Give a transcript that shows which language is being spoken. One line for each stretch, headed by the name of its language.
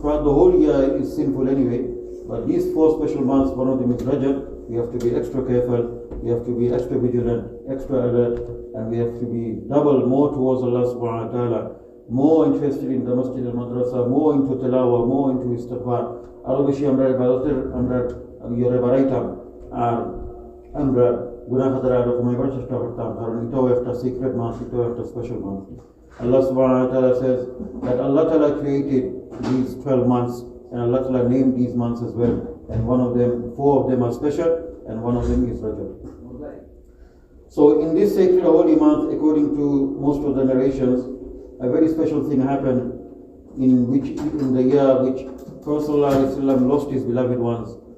English: Throughout the whole year is sinful anyway, but these 4 special months, one of them is Rajab. We have to be extra careful, we have to be extra vigilant, extra alert, and we have to be double more towards Allah subhanahu wa ta'ala, more interested in the masjid al-madrasa, more into tilawah, more into istighfar.
Sylheti: আরো বেশি আমরা ইবাদতের আমরা ইয়ে বাড়াইতাম আর আমরা গুনাহ খাতার আরো কমাইবার চেষ্টা করতাম, কারণ এটাও একটা সিক্রেট মাস, এটাও একটা স্পেশাল মাস.
English: Allah subhanahu wa ta'ala says that Allah ta'ala created these 12 months and Allah ta'ala named these months as well, and one of them, 4 of them are special and one of them is Rajab. So in this sacred holy month, according to most of the narrations, a very special thing happened in the year which Prophet ﷺ lost his beloved ones.